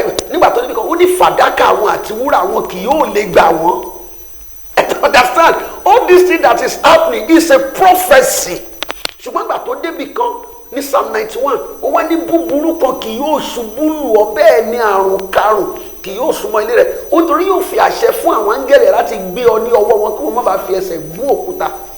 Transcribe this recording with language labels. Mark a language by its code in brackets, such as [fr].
[yo] Nígbà tó níbi kan ó ní fàdákà àwọn àti wúrà wọn kì yóò lè gbà wọ́n. [en] Understand? All this thing that is happening is a prophecy. [yo] Ṣùgbọ́n gbà tó débi kan ní Psalm 91 ó wá ní búburú kan kì yóò ṣubú lù ọ́, bẹ́ẹ̀ ni àrùn karùn kì yóò súnmọ́ ilé rẹ̀, ó torí yóò fi àṣẹ fún àwọn áńgẹ́lì láti gbé ọ ní ọwọ́ wọn kí wọ́n má bàa fi ẹsẹ̀ gún òkúta.